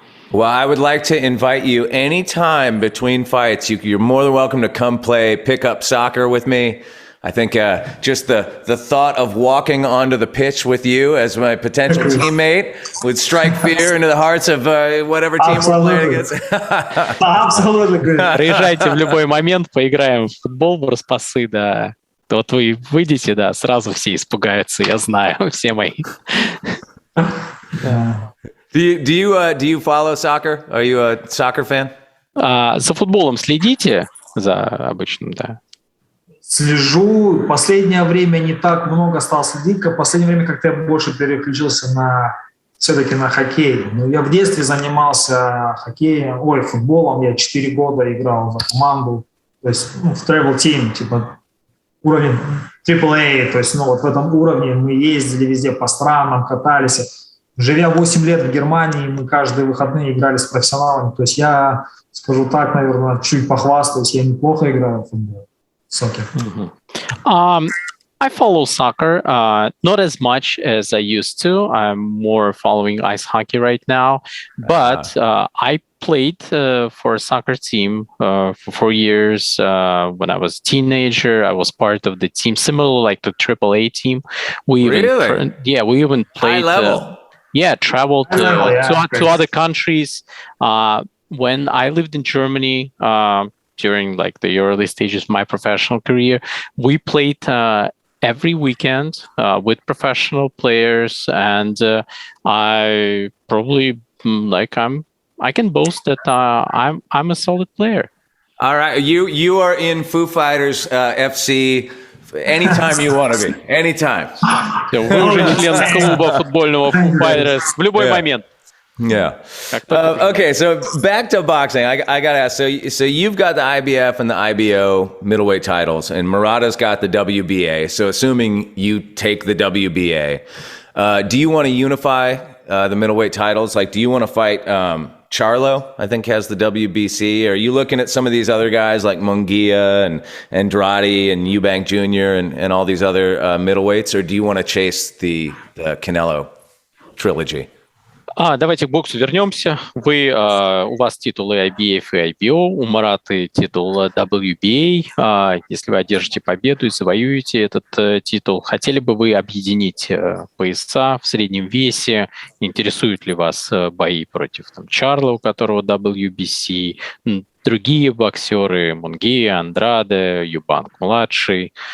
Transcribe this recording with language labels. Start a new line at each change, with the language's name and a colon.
English: Well, I would like to invite you anytime between fights. You're more than welcome to come play pickup soccer with me. I think just the thought of walking onto the pitch with you as my potential teammate would strike fear into the hearts of whatever team we're playing against.
Russian: Абсолютно. Приезжайте в любой момент, поиграем в футбол, в распасы, да. Вот вы выйдете, да, сразу все испугаются, я знаю, все мои.
English: Do you follow soccer? Are you a soccer fan?
Russian: За футболом следите? За обычным, да. Слежу. Последнее время не так много стал следить. В последнее время как-то я больше переключился все-таки на хоккей. Но я в детстве занимался футболом. Я 4 года играл за команду. То есть в
English: travel team,
Russian: типа уровень AAA. То есть вот в этом уровне мы ездили везде по странам, катались. Живя 8 лет в Германии, мы каждые выходные играли с профессионалами. То есть я, скажу так, наверное, чуть похвастаюсь, я неплохо играю в футбол. Soccer.
English: I follow soccer, not as much as I used to. I'm more following ice hockey right now, but I played for a soccer team for 4 years. When I was a teenager, I was part of the team, similar like the AAA team. We even High played. level. Traveled to other countries. When I lived in Germany during like the early stages of my professional career, we played every weekend with professional players, and I probably I can boast that I'm a solid player. All right, you are in Foo Fighters FC anytime you want to be, anytime.
Russian: Вы уже член клуба футбольного Foo Fighters в любой момент.
English: Yeah. Okay, so back to boxing. I got to ask. So you've got the IBF and the IBO middleweight titles, and Murata's got the WBA. So assuming you take the WBA, do you want to unify the middleweight titles? Like, do you want to fight Charlo? I think has the WBC. Are you looking at some of these other guys like Munguia and Andrade and Eubank Jr. and all these other middleweights, or do you want to chase the Canelo trilogy?
Russian: Давайте к боксу вернемся. У вас титулы IBF и IBO, у Мураты титул WBA. Если вы одержите победу и завоюете этот титул, хотели бы вы объединить пояса в среднем весе? Интересуют ли вас бои против Чарла, у которого WBC, другие боксеры, Мунгия, Андраде, Юбанк-младший?